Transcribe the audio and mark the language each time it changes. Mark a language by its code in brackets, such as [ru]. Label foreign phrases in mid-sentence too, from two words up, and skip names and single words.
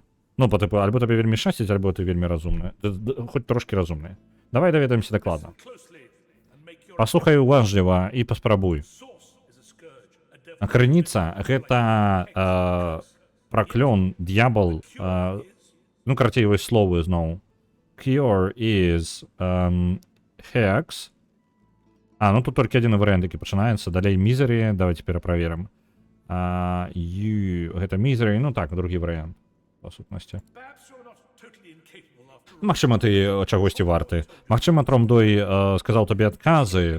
[be] Ну, [ru] по типу, [be] альбо табе вельмі шчасціць, альбо ты вельмі разумны. Хоць трошки разумны. Давай даведаемся дакладна. Паслухай уважліва і паспрабуй. Крыніца — гэта праклён, д'ябал, ну, карацей, вось словы зноў. [en] Cure is hex. [be] Ну тут толькі адзін варыянт, які пачынаецца. Далей misery, давайте пераправерым. Гэта misery, ну так, другі варыянт, па сутнасці. Магчыма, ты чагосьці варты. Магчыма, Тромдой сказаў табе адказы.